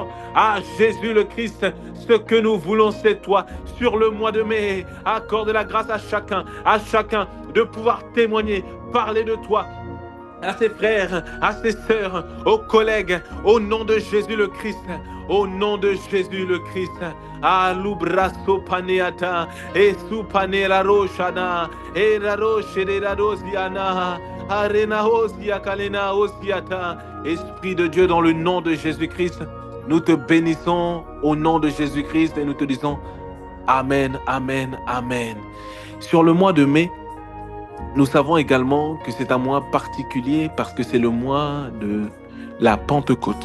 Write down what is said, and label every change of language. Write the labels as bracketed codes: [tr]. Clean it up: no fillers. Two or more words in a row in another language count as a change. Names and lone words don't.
[fr] Ah, Jésus le Christ, ce que nous voulons, c'est toi. Sur le mois de mai, accorde la grâce à chacun de pouvoir témoigner, parler de toi, à ses frères, à ses sœurs, aux collègues, au nom de Jésus le Christ, au nom de Jésus le Christ. Alubraso paneata, et supanera roshana, et la roche de la rosiana, arena osia kalena osiata. Esprit de Dieu, dans le nom de Jésus-Christ, nous te bénissons au nom de Jésus-Christ et nous te disons Amen, Amen, Amen. Sur le mois de mai, nous savons également que c'est un mois particulier parce que c'est le mois de la Pentecôte.